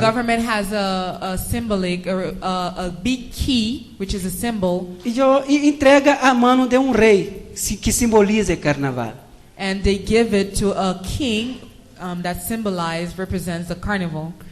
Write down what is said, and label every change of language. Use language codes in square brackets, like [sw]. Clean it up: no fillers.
[en] government has a symbolic, or a big key, which is a symbol, [pt] E entrega a mão de um rei, que simboliza o carnaval. [en] and they give it to a king that represents the carnival.